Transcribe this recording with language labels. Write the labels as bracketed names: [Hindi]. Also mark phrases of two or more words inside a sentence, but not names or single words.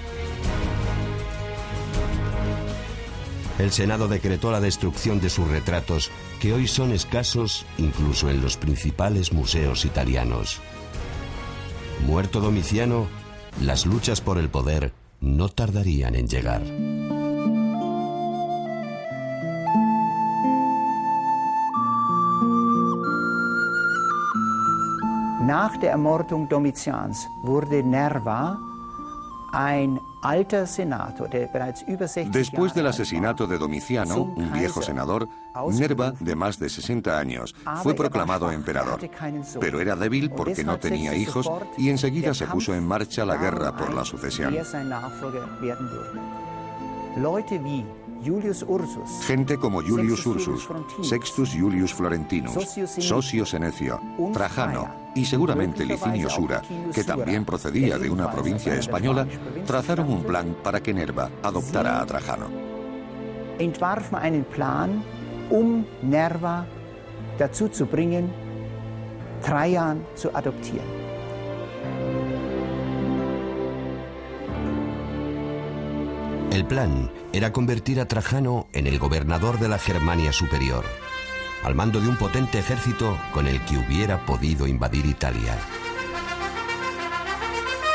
[Spanish] El Senado decretó la destrucción de sus retratos, que hoy son escasos incluso en los principales museos italianos. Muerto Domiciano, las luchas por el poder no tardarían en llegar. [German] Nach der Ermordung Domitians wurde Nerva ein alter Senator, der bereits über 60 [Spanish] Después del asesinato de Domiciano, un viejo senador, Nerva, de más de 60 años, fue proclamado emperador. Pero era débil porque no tenía hijos y enseguida se puso en marcha la guerra por la sucesión. Gente como Julius Ursus, Sextus Julius Florentinus, Sosio Senecio, Trajano y seguramente Licinio Sura, que también procedía de una provincia española, trazaron un plan para que Nerva adoptara a Trajano. [German] Entwarfen einen Plan, Nerva dazu zu bringen, Trajan zu adoptieren. [Spanish] El plan era convertir a Trajano en el gobernador de la Germania Superior, al mando de un potente ejército con el que hubiera podido invadir Italia.